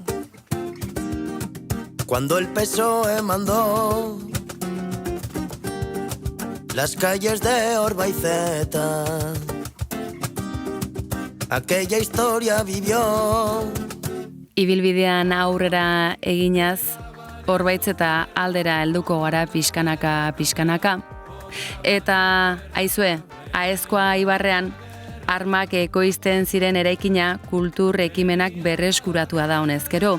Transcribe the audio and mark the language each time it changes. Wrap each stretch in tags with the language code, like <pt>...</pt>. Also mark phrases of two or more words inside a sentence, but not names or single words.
<es>cuando el PSOE mandó las calles de Orbaizeta, aquella historia vivió.</es> <eu>Ibilbidean aurrera eginaz, Orbaitz eta aldera helduko gara pixkanaka. Eta, aizue, Aezkoa ibarrean, armak ekoizten ziren eraikina kultur ekimenak berreskuratua da honezkero.</eu>